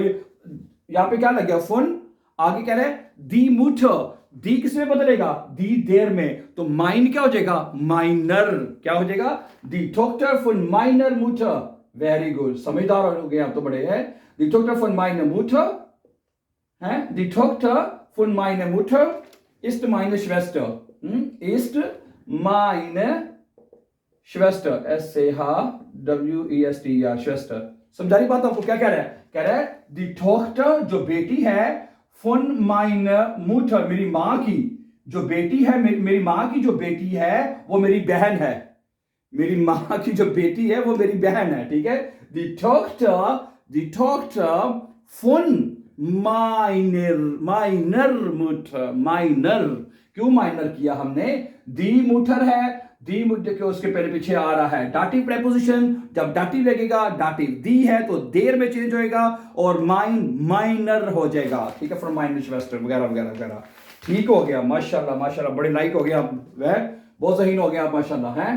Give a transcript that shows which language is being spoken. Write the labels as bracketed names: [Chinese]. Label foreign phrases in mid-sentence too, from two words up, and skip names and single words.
[Hindi] यहां पे क्या लग गया, von, आगे कह रहे हैं [German] die Mutter, [Hindi] दी किस में बदलेगा, [German] die der [Hindi] में, तो माइन क्या हो जाएगा, माइनर, क्या हो [German] जाएगा, दी Tochter von meiner Mutter, [Hindi] वेरी गुड, समझदार हो गए आप तो बड़े हैं, [German] die Tochter von meiner Mutter [Hindi] है, [German] दी Tochter von meiner Mutter ist meine Schwester, ist meine Schwester, SCHWESTER, Schwester, [Hindi] समझा रही बात आपको, क्या कह रहा है, कह रहा है [German] die Tochter [Hindi] जो बेटी है, [German] von meiner Mutter [Hindi] मेरी मां की जो बेटी है, मेरी मां की जो बेटी है वो मेरी बहन है, मेरी मां की जो बेटी है वो मेरी बहन है, ठीक है, [German] die Tochter von meiner Mutter, [Hindi] माइनर, क्यों माइनर किया हमने, [German] die Mutter [Hindi] है, [German] die Mutter [Hindi] के उसके पहले पीछे आ रहा है [English] dative preposition, [Hindi] जब डाटिव लगेगा, डाटिव दी है तो देर में चेंज होएगा और माइनर हो जाएगा, ठीक है, फ्रॉम [German] meiner Schwester [Hindi] वगैरह वगैरह वगैरह, ठीक हो गया, माशाल्लाह माशाल्लाह, बड़े लाइक हो गया, वह बहुत सही हो गया आप, माशाल्लाह है।